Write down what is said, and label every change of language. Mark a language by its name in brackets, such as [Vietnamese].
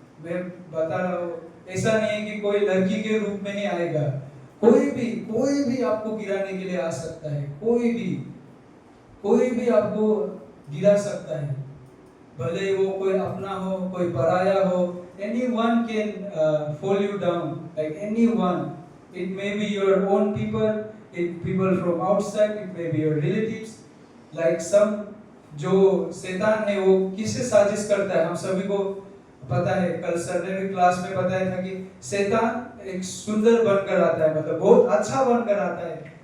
[Hindi] मैं बता रहा हूँ, ऐसा नहीं है कि कोई लड़की के रूप में ही आएगा। कोई भी आपको गिराने के लिए आ सकता है। कोई भी आपको गिरा सकता है, भले वो कोई अपना हो, कोई पराया हो। [English] Anyone can fall you down, like anyone. It may be your own people, people from outside, it may be your relatives. Like some [Hindi] जो शैतान है वो किससे साजिश करता है, हम सभी को पता है। कल सर ने भी क्लास में बताया था कि शैतान एक सुंदर बनकर आता है, मतलब बहुत अच्छा बनकर आता है।